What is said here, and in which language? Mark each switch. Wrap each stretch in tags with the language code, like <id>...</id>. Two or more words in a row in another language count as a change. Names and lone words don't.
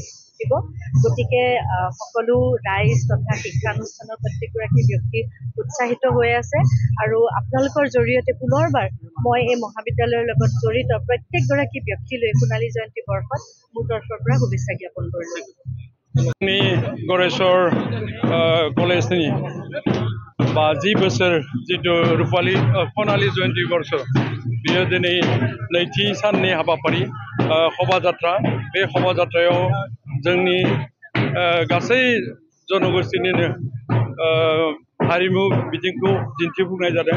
<as>গতিকে সকলো ৰাইজ তথা শিক্ষানুষ্ঠানৰ প্ৰত্যেকগৰাকী ব্যক্তি উৎসাহিত হৈ আছে আৰু আপোনালোকৰ জৰিয়তে পুনৰবাৰ মই এই মহাবিদ্যালয়ৰ লগত জড়িত প্ৰত্যেকগৰাকী ব্যক্তিলৈ সোণালী জয়ন্তী বৰ্ষত মোৰ তৰফৰ পৰা শুভেচ্ছা জ্ঞাপন কৰিলোঁ।</as> <brx>गरेश्वर कलेजनि 50 बोसोर जितु रुपाली सनाली जयन्ती वर्ष बेयो दिनै नैथि साननि हाबाफारि शोभायात्रा। बे शोभायात्रायाव जोंनि गासै जनगोष्ठीनिनो हारिमु बिथिंखौ दिन्थिफुंनाय जादों।</brx>